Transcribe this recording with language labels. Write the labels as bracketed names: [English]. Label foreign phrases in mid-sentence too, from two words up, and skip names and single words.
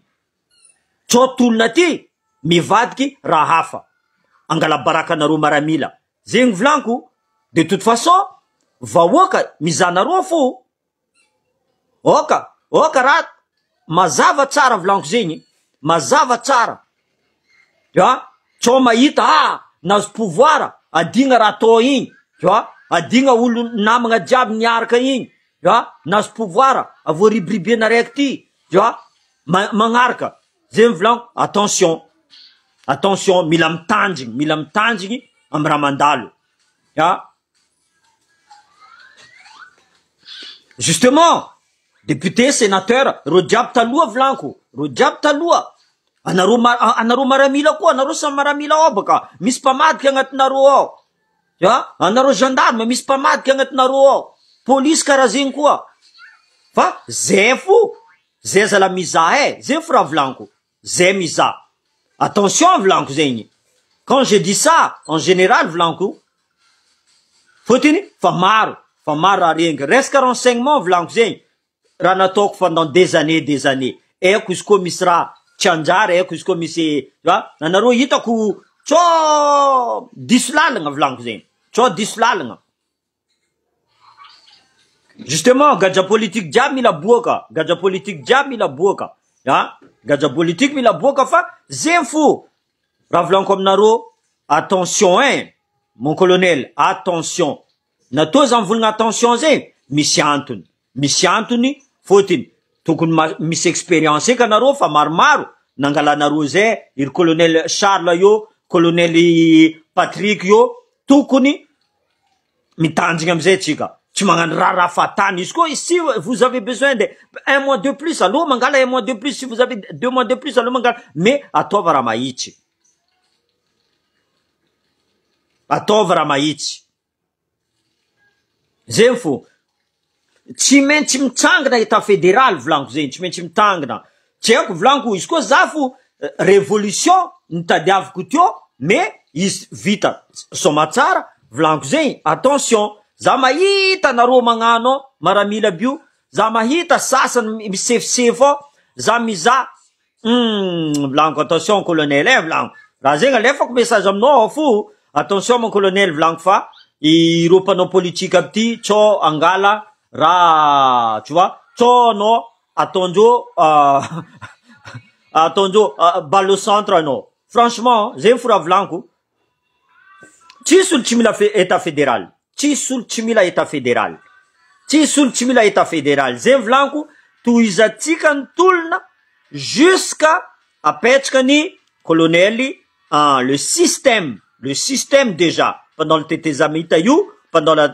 [Malagasy] Tsao tolona ty mivadiky raha hafa. Angala baraka anareo maramila. Zegny volaniko. [French] De toute façon, [Malagasy] vahoaka mizanareo fo. Oka raha mazava tsara volaniko zegny. Mazava tsara. [French] Tu vois? [Malagasy] Tsao mahita nazo pouvoir adigna raha atao igny. [French] Tu vois? [Malagasy] Adigna olo namagna jiaby niaraka igny. [French] Tu vois? [Malagasy] Nazo pouvoir avo ribribiana raiky ty. [French] Tu vois? [Malagasy] Magnaraka. Zegny volaniko. Attention, mila mitandrigny amy raha mandalo. [French] Tu vois? [Malagasy] Justement, député, sénateur, ro jiaby taloha volaniko. Ro jiaby taloha. Anareo maramila koa, anareo samy maramila ao baka. Misy mpamadika agnatinareo ao. [French] Tu vois? [Malagasy] Anareo gendarme misy mpamadika agnatinareo ao. Police karaha zegny koa. Fa zay fo. Zay zala miza zay fo raha volaniko. Zay miza. Attention volaniko zegny. [French] Quand je dis ça, en général volaniko. [Malagasy] Fotiny fa maro raha regny. Resaka renseignement volaniko zegny. Raha nataoko [French] pendant des années. [Malagasy] Eko izy koa misy raha tsy anjary, eko izy koa misy, [French] tu vois? [Malagasy] Anareo hitako tsao diso lalagna volaniko zegny. Tsao diso lalagna. Justement, gadja politique jiaby mila boaka. Gadja politique jiaby mila boaka. Gadja politique mila boaka fa zegny fo. Raha volaniko aminareo, [French] attention mon colonel, attention. [Malagasy] Natao za mivolagna attention zegny, misy antony fotiny. Tokony misy expérience eky anareo fa maromaro nangalanareo zay, iry colonel Charles io, colonel Patrick io, tokony mitandrigna amizay tsika. Tsy magnano raha fatany. Izy koa, [French] si vous avez besoin de 1 mois de plus, alors mangala 1 mois de plus. Si vous avez 2 mois de plus, alors mangala. [Malagasy] Mais ataova raha mahitsy. Zegny fo. Tsy maintsy mitsangana [French] état fédéral [Malagasy] volaniko zegny. Tsy maintsy mitangana. Tsy haiko volaniko, izy koa za fo révolution nitadiaviko teo, mais izy vita somatsara volaniko zegny. Attention. Za mahita nareo magnano maramila bio. Za mahita sasany misefisefo ao. Za miza. Volaniko attention colonel volaniko. Raha zegny alefako message aminao ao fo. [French] Attention mon colonel [Malagasy] volaniko fa ireo mpanao politika aby ty tsao angala raha, [French] tu vois, [Malagasy] tsao anao ataondreo [French] balle au centre [Malagasy] anao. Franchement, zegny fo raha volaniko. Tsisy olo tsy mila [French] état fédéral. [Malagasy] Tsisy olo tsy mila [French] état fédéral. [Malagasy] Zegny volaniko, tohizatsika ny tolona jusqu'à apetraka ny colonel, [French] le système déjà, pendant le Tétézamitayou, pendant la